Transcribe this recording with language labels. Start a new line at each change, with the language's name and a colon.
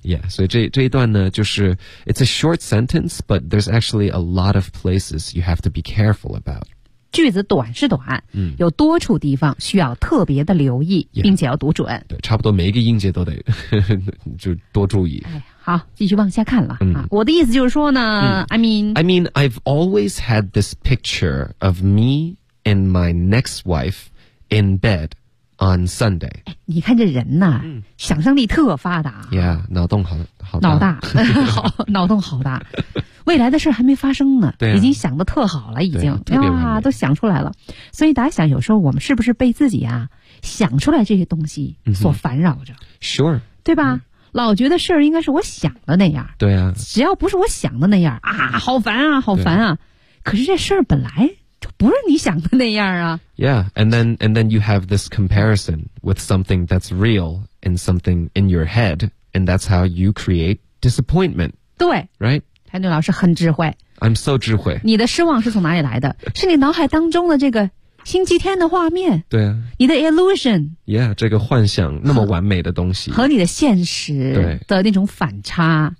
English: Yeah,
Chinese: 所以这一段呢就是
English: it's a short sentence, but there's actually a lot of places you have to be careful about.
Chinese: 句子短是短、嗯、有多处地方需要特别的留意
English: yeah,
Chinese: 并且要读准对差不多每一个音节都得就多注意、哎、好继续往下看了、嗯啊、我的意思就是说呢、嗯、
English: I mean I've always had this picture of me and my next wife in bed on Sunday、
Chinese: 哎、你看这人呢、想象力特发达 yeah 脑洞 好大脑大好脑洞好大未来的事还没发生呢对、啊、已经想得特好了已经对、啊、特别完美都想出来了所以大家想有时候我们是不是被自己啊想出来这些东西所烦扰着、
English: Sure
Chinese: 对吧、老觉得事儿应该是我想的那样对啊只要不是我想的那样啊好烦啊好烦 啊可是这事儿本来就不是你想的那样啊
English: Yeah and then you have this comparison with something that's real and something in your head and that's how you create disappointment
Chinese: 对
English: Right
Chinese: 安俊老师很智慧
English: I'm so 智慧
Chinese: 你的失望是从哪里来的是你脑海当中的这个星期天的画面对啊你的 illusion yeah 这个幻想那么完美的东西和你的现实的那种反差